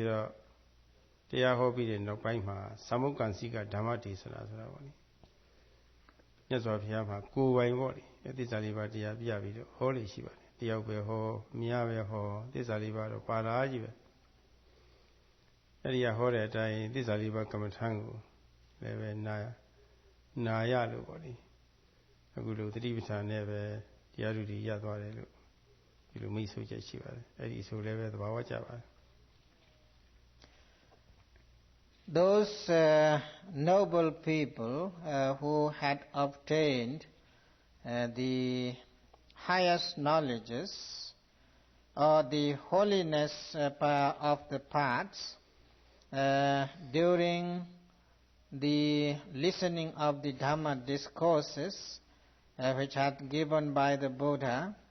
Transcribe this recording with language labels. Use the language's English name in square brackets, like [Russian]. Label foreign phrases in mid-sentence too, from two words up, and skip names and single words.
[Burmese] တော့တရားဟောပြီးတဲ့နောက်ပိုင်းမှာသမုက္ကန့်စီကဓမ္မဒေသနာဆိုတာပေါ့လေမြတ်စွာဘုရားမှာကိုယ်ပိုင်ပေါ့လေသစ္စာလေးပါးတရားပြပြီးတော့ဟောလို့ရှိပါတယ်တယောက်ပဲဟောမြားပဲဟောသစ္စာလေးပါးတော့ပါလာကြီးပဲအဲ့ဒီကဟောတဲ့အတိုင်းသစ္စာလေးပါးကမ္မထံကိုလည်းပဲနာရလို့ပေါ့လေအခုလိုသတိပဋ္ဌာန်နဲ့ပဲတရားဓုတွေရသွားတယ်လို့ဒီလိုမိတ်ဆိုချက်ရှိပါတယ်အဲ့ဒီဆိုလည်းပဲသဘာဝကျပါတယ် [English] Those noble people who had obtained the highest knowledges or the holiness of the paths during the listening of the Dhamma discourses which had given by the Buddha,